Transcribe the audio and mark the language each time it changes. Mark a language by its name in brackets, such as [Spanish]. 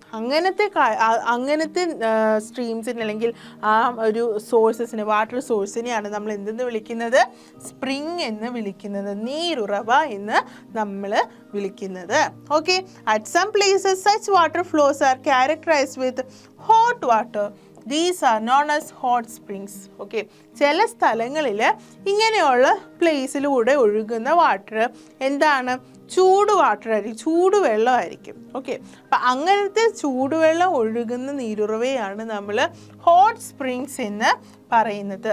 [Malayalam] അങ്ങനത്തെ സ്ട്രീംസിന് അല്ലെങ്കിൽ ആ ഒരു സോഴ്സസിന്, വാട്ടർ സോഴ്സിനെയാണ് നമ്മൾ എന്തെന്ന് വിളിക്കുന്നത്? സ്പ്രിംഗ് എന്ന് വിളിക്കുന്നത്, നീരുറവ എന്ന് നമ്മൾ വിളിക്കുന്നത്. [English] Okay, at some places such water flows are characterised with hot water. These are known as hot springs. [Malayalam] Okay, ചില സ്ഥലങ്ങളിൽ ഇങ്ങനെയുള്ള പ്ലേസിലൂടെ ഒഴുകുന്ന വാട്ടർ എന്താണ്? ചൂട് വാട്ടർ ആയിരിക്കും, ചൂടുവെള്ളമായിരിക്കും. ഓക്കെ, അപ്പം അങ്ങനത്തെ ചൂടുവെള്ളം ഒഴുകുന്ന നീരുറവയാണ് നമ്മൾ ഹോട്ട് സ്പ്രിങ്സ് എന്ന് പറയുന്നത്.